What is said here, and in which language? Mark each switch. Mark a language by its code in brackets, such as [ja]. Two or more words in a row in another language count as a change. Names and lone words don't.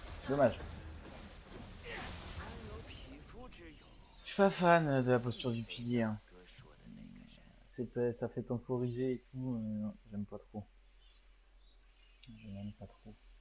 [fr] Dommage. [zh] 安有匹夫之勇。 [fr] Je suis pas fan de la posture du pilier. Hein. [zh] 哥说的那个人， [fr] Ça fait temporiser et tout. Non, j'aime pas trop. Je n'aime pas trop.